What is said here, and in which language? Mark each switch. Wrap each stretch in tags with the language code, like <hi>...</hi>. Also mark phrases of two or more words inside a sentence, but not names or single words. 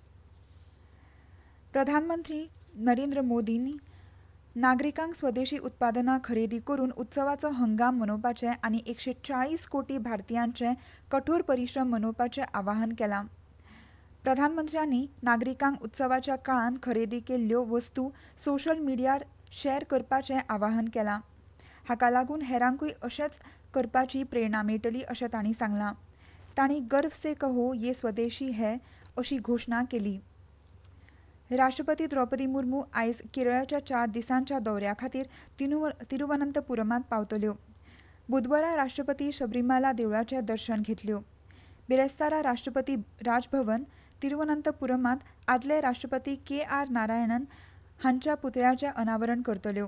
<kok>प्रधानमंत्री नरेंद्र मोदींनी नागरिकांक स्वदेशी उत्पादनां खरेदी करून उत्सवाचो हंगाम मनोवपाचें आनी 140 कोटी भारतीयांचे कठोर परिश्रम मनोवपाचें आवाहन केलां. प्रधानमंत्र्यांनी नागरिकांक उत्सवाच्या काळांत खरेदी केल्ल्यो वस्तू सोशल मिडियार शॅर करपाचें आवाहन केलां. हाका लागून हेरांकूय अशेंच करपाची प्रेरणा मेळटली अशें तांणी सांगलां. तांणी</kok> <hi>गर्व से कहो ये स्वदेशी है</hi> <kok>अशी घोशणा केली. राष्ट्रपती द्रौपदी मुर्मू आयज केरळच्या 4 दिसांच्या दौऱ्या खातीर तिरुवनंतपुरमांत पावतल्यो. बुधवारा राष्ट्रपती शबरीमाला देवळाचें दर्शन घेतल्यो. बिरेस्तारा राष्ट्रपती राजभवन तिरुवनंतपुरमांत आदले राष्ट्रपती KR नारायणन हांच्या पुतळ्याचें अनावरण करतल्यो.</kok>